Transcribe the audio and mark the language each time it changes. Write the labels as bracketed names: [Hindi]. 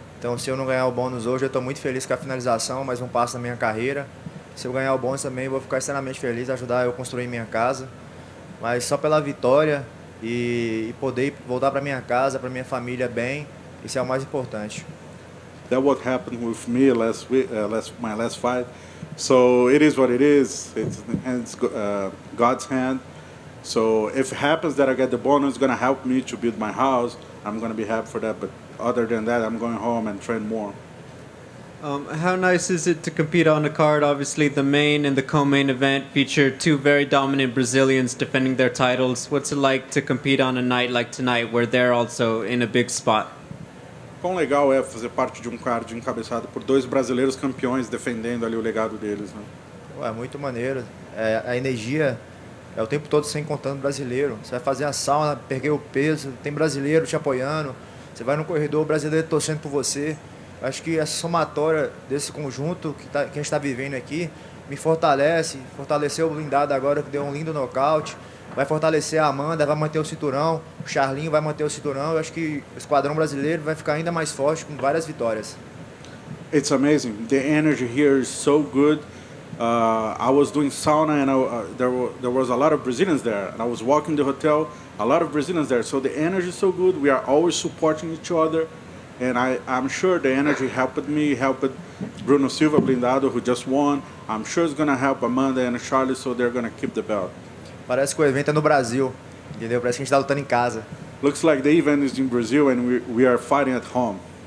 [Portuguese] Então, se eu não ganhar o bônus hoje, eu estou muito feliz com a finalização, mais um passo na minha carreira. Se eu ganhar o bônus também, eu vou ficar extremamente feliz, ajudar eu a construir minha casa. Mas só pela vitória e poder voltar para minha casa, para minha família bem, isso é o mais importante. [English] That what happened with me my last fight. So it is what it is. It's God's hand. So if it happens that I get the bonus, it's gonna help me to build my house. I'm gonna be happy for that. But other than that, I'm going home and train more. How nice is it to compete on the card? Obviously, the main and the co-main event feature 2 very dominant Brazilians defending their titles. What's it like to compete on a night like tonight, where they're also in a big spot? [Portuguese] Quão legal é fazer parte de um card encabeçado por 2 brasileiros campeões defendendo ali o legado deles, né? É muito maneiro. A energia é o tempo todo sem contando brasileiro. Você vai fazer a sauna, perder o peso, tem brasileiro te apoiando. Você vai no corredor, brasileiro torcendo por você. Acho que essa somatória desse conjunto que a gente está vivendo aqui me fortalece. Fortaleceu o blindado agora, que deu um lindo nocaute. Vai fortalecer a Amanda, vai manter o cinturão. O Charlinho vai manter o cinturão. Eu acho que o esquadrão brasileiro vai ficar ainda mais forte com várias vitórias. [English] It's amazing. The energy here is so good. I was doing sauna and there was a lot of Brazilians there. And I was walking the hotel, a lot of Brazilians there. So the energy is so good. We are always supporting each other. And I'm sure the energy helped me, helped Bruno Silva Blindado, who just won. I'm sure it's going to help Amanda and Charlie, so they're going to keep the belt. [Portuguese] Parece que o evento é no Brasil, entendeu? Parece que a gente está lutando em casa. [English] Looks like the event is in Brazil and we are fighting at home.